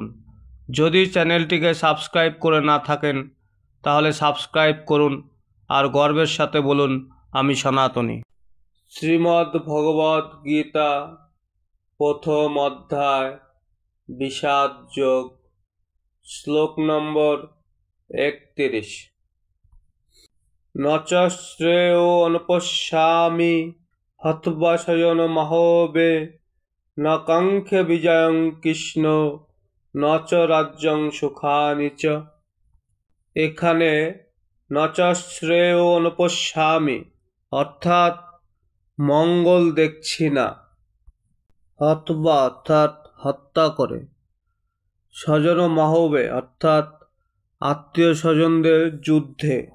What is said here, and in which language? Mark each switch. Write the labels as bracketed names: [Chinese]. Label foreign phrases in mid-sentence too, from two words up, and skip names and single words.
[Bangla] যদি চ্যানেলটিকে সাবস্ক্রাইব করে না থাকেন তাহলে সাবস্ক্রাইব করুন আর গর্বের সাথে বলুন, আমি সনাতনী। শ্রীমদ্ ভগবদ গীতা, প্রথম অধ্যায়, বিষাদ যোগ, শ্লোক নম্বর 31। [Sanskrit] নচ শ্রেয় অনুপশ্যামি হত্বা শয়ন মহোবে, ন কাঙ্ক্ষে বিজয়ং কৃষ্ণ, নচ রাজ্যং সুখানি চ। [Bangla] এখানে [Sanskrit] নচ শ্রেয় অনুপশ্যামি [Bangla] অর্থাৎ মঙ্গল দেখছি না, হত্বা অর্থাৎ হত্যা করে, [Sanskrit] স্বজন মাহবে [Bangla] অর্থাৎ আত্মীয় স্বজনদের যুদ্ধে,